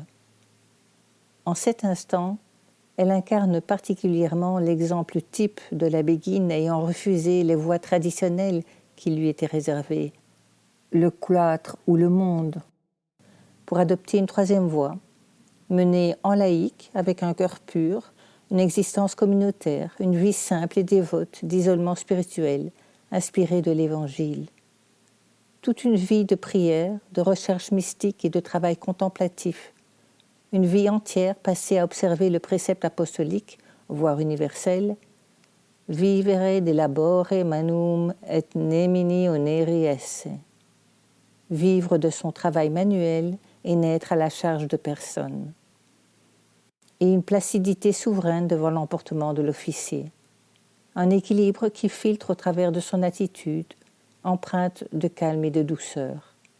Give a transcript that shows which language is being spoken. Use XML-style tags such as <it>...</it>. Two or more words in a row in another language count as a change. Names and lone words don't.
<fr>En cet instant, elle incarne particulièrement l'exemple type de la béguine ayant refusé les voies traditionnelles qui lui étaient réservées, le cloître ou le monde, pour adopter une troisième voie, mener en laïque, avec un cœur pur, une existence communautaire, une vie simple et dévote d'isolement spirituel, inspirée de l'Évangile. Toute une vie de prière, de recherche mystique et de travail contemplatif, une vie entière passée à observer le précepte apostolique, voire universel, «</fr> <la>Vivere de labore manum et nemini oneri esse ».</la> <fr>vivre de son travail manuel et n'être à la charge de personne. Et une placidité souveraine devant l'emportement de l'officier. Un équilibre qui filtre au travers de son attitude, empreinte de calme et de douceur.</fr>